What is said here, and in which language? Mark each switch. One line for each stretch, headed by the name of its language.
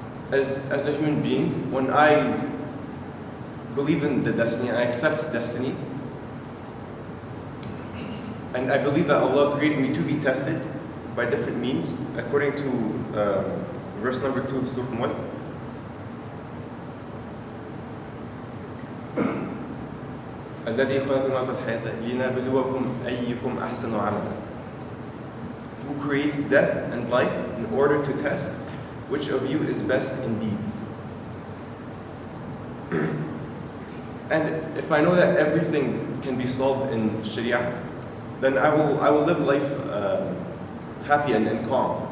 English: As a human being, when I believe in the destiny and I accept destiny, and I believe that Allah created me to be tested by different means, according to verse number 2 of Surah Al-Mulk.
Arabic: الذي خلق الموت والحياة لينبلوكم أيكم أحسن عملا.
English: Who creates death and life in order to test which of you is best in deeds. And if I know that everything can be solved in sharia, then I will live life happy and calm.